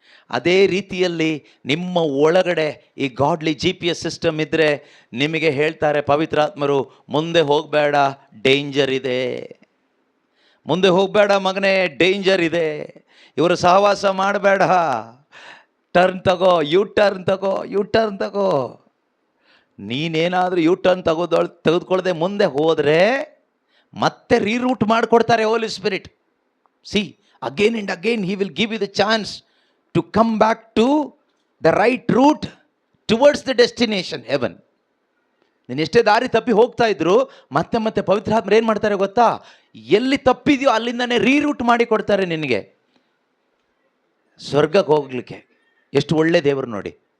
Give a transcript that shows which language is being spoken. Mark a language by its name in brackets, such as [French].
[Kannada] ಅದೇ ರೀತಿಯಲ್ಲಿ ನಿಮ್ಮ ಒಳಗಡೆ ಈ ಗಾಡ್ಲಿ GPS ಸಿಸ್ಟಮ್ ಇದ್ದರೆ ನಿಮಗೆ ಹೇಳ್ತಾರೆ ಪವಿತ್ರಾತ್ಮರು, ಮುಂದೆ ಹೋಗಬೇಡ, ಡೇಂಜರ್ ಇದೆ, ಮುಂದೆ ಹೋಗಬೇಡ ಮಗನೇ, ಡೇಂಜರ್ ಇದೆ, ಇವರು ಸಹವಾಸ ಮಾಡಬೇಡ, ಟರ್ನ್ ತಗೋ, ಯು ಟರ್ನ್ ತಗೋ. ನೀನೇನಾದರೂ ಯು ಟರ್ನ್ ತೆಗೆದುಕೊಳ್ಳದೆ ಮುಂದೆ ಹೋದರೆ ಮತ್ತೆ ರೀರೂಟ್ ಮಾಡಿಕೊಡ್ತಾರೆ ಹೋಲಿ spirit. [English] See, again and again he will give you the chance to come back to the right route towards the destination heaven. [Kannada] ನೀನು ಎಷ್ಟೇ ದಾರಿ ತಪ್ಪಿ ಹೋಗ್ತಾ ಇದ್ರು ಮತ್ತೆ ಪವಿತ್ರಾತ್ಮರು ಏನು ಮಾಡ್ತಾರೆ ಗೊತ್ತಾ? ಎಲ್ಲಿ ತಪ್ಪಿದೆಯೋ ಅಲ್ಲಿಂದನೇ ರೀರೂಟ್ ಮಾಡಿ ಕೊಡ್ತಾರೆ ನಿನಗೆ ಸ್ವರ್ಗಕ್ಕೆ ಹೋಗ್ಲಿಕ್ಕೆ. ಎಷ್ಟು ಒಳ್ಳೆ ದೇವರು ನೋಡಿ.